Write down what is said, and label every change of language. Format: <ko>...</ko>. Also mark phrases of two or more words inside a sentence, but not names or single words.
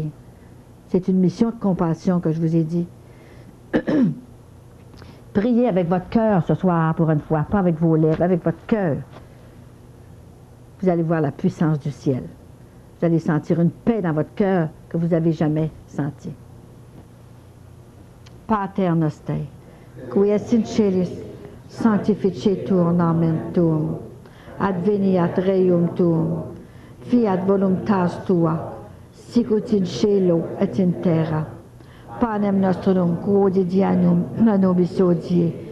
<fr>C'est une mission de compassion que je vous ai dit. Priez avec votre cœur ce soir, pour une fois, pas avec vos lèvres, avec votre cœur. Vous allez voir la puissance du ciel. Vous allez sentir une paix dans votre cœur que vous n'avez jamais sentie.</fr> <la>Pater noster, qui es in celis, sanctificetur nomen tuum, adveniat regnum tuum, fiat voluntas tua, sicut in cielo et in terra. Panem nostrum quotidianum nobis hodie.</la>